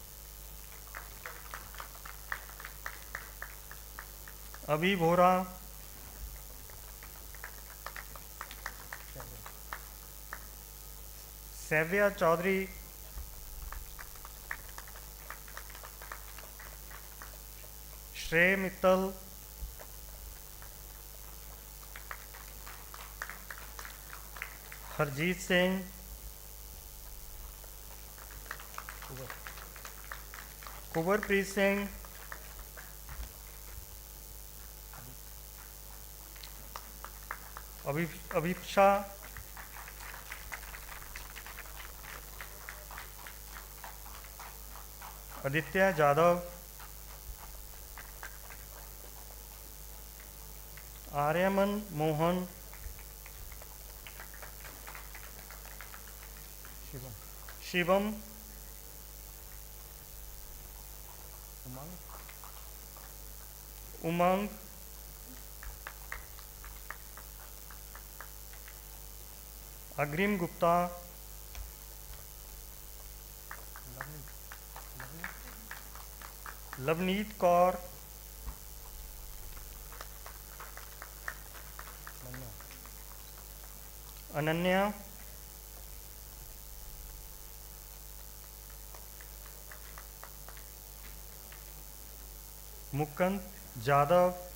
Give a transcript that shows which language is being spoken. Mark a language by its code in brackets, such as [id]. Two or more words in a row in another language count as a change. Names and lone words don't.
[hi] Abhi Bhora, Savya Chaudhary, Shrey Mittal, Harjeet Singh, Preet Singh, अभिप्सा आदित्य जादव, आर्यमन मोहन, शिवम, उमंग, अग्रिम गुप्ता, लवनीत कौर, अनन्या, मुकंद जादव,